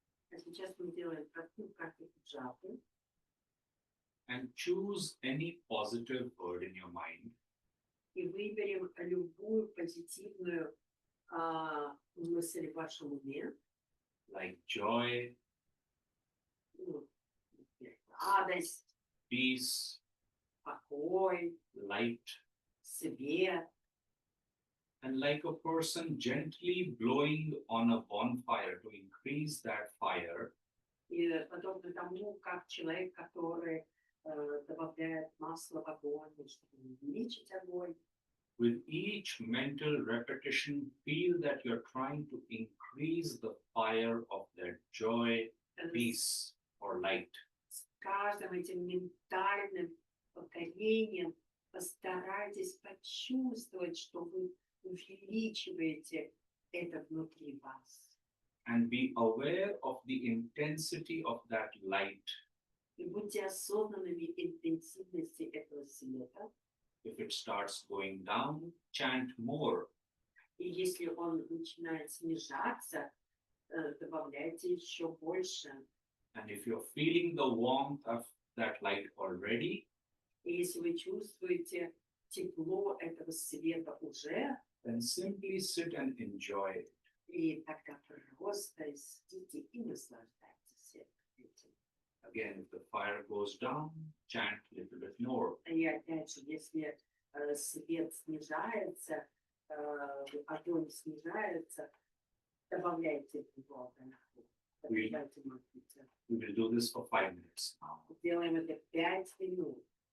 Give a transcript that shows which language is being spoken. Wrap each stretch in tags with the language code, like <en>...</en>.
<ru>А сейчас мы делаем простую практику джапы</ru> <en>and choose any positive word in your mind</en> <ru>и выберем любую позитивную мысль в вашем уме,</ru> <en>like joy,</en> <ru>ну, например, радость,</ru> <en>peace,</en> <ru>покой,</ru> <en>light,</en> <ru>свет,</ru> <en>And like a person gently blowing on a bonfire to increase that fire,</en> <ru>И подобно тому, как человек, который добавляет масло в огонь, чтобы увеличить огонь,</ru> <en>with each mental repetition, feel that you're trying to increase the fire of their joy, peace, or light.</en> <ru>с каждым этим ментальным повторением постарайтесь почувствовать, что вы увеличиваете это внутри вас.</ru> <en>And be aware of the intensity of that light.</en> <ru>И будьте осознанными интенсивности этого света.</ru> <en>If it starts going down, chant more.</en> <ru>И если он начинает снижаться, добавляйте еще больше.</ru> <en>And if you're feeling the warmth of that light already,</en> <ru>И если вы чувствуете тепло этого света уже,</ru> <en>then simply sit and enjoy it.</en> <ru>и тогда просто сидите и наслаждайтесь этим.</ru> <en>Again, if the fire goes down, chant a little bit more.</en> <ru>И опять же, если свет снижается, огонь снижается, добавляйте его огоньку. Добавляйте молитву.</ru> <en>We will do this for 5 minutes now.</en> <ru>Делаем это 5 минут.</ru>